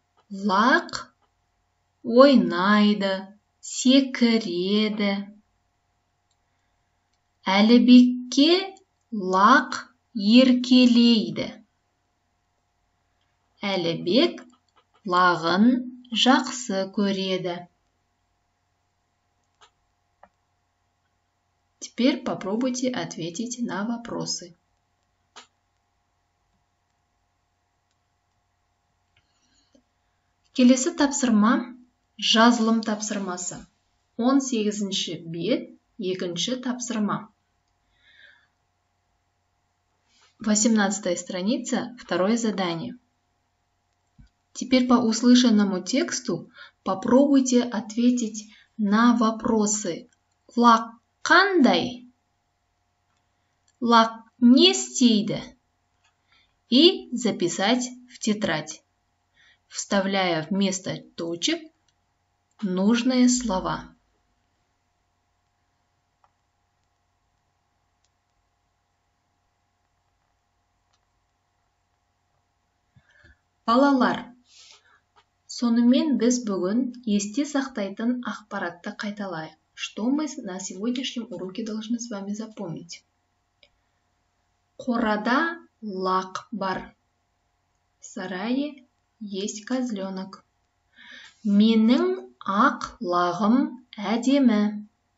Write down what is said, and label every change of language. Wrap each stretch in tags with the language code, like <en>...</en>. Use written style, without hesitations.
<kk>Лақ ойнайды, секіреді. Әлібекке лақ еркелейді. Әлібек лағын жақсы көреді.</kk> <ru>Теперь попробуйте ответить на вопросы.</ru> <kk>Келесі тапсырма жазылым тапсырмасы. 18-ші бет, 2-ші тапсырма.</kk> <ru>18-я страница, 2-е задание. Теперь по услышанному тексту попробуйте ответить на вопросы.</ru> <kk>Лақ қандай? Лақ не істейді?</kk> <ru>И записать в тетрадь, вставляя вместо точек нужные слова.</ru> <kk>Балалар, Сонымен біз бүгін есте сақтайтын ақпаратты қайталайық.</kk> <ru>Что мы на сегодняшнем уроке должны с вами запомнить?</ru> <kk>Қорада лақ бар.</kk> <ru>В сарае есть козленок.</ru> <kk>Менің ақ лағым әдемі.</kk>